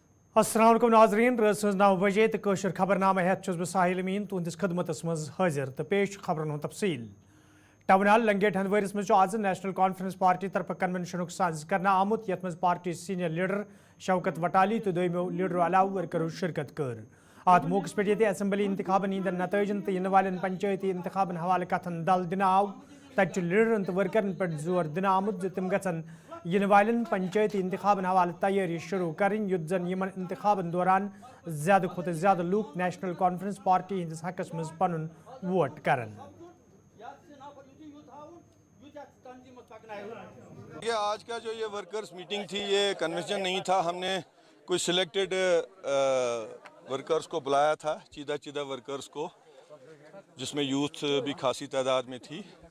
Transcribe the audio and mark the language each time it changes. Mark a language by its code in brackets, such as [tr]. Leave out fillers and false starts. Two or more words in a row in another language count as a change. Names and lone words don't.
[ks] السلام علیکم ناظرین رات 9 بجے تو قشر خبرنامہ ہیت بہ ساحل امین تہندس خدمتس مز حاضر تو پیش خبرن ہند تفصیل ٹاؤن ہال لنگیٹ ہندوارس مز آز نیشنل کانفرنس پارٹی طرف کنونشن ساز کرنا آمت یت مز پارٹی سینئر لیڈر شوکت وٹالی تو دویمو لیڈرو علاوہ ورکرو شرکت کر ات موقع پہ یہ اسمبلی انتخابن ہند نتائجن تو والن پنچایتی انتخابن حوالہ کتن دل دن آو تت لیڈرن تو ورکرن پہ زور دن آمت تم گھن والن پنچایتی انتخابن حوالہ تیاری شروع کریں یت زن یمن انتخابن دوران زیادہ کھت زیادہ لوک نیشنل کانفرنس پارٹی ہندس حقس مز پن ووٹ کرن. [ur] یہ آج کا جو یہ [en] workers meeting [ur] تھی یہ کنونشن نہیں تھا. ہم نے کچھ [en] selected workers [ur] کو بلایا تھا, چیدہ ورکرز کو, جس میں یوتھ بھی خاصی تعداد میں تھی.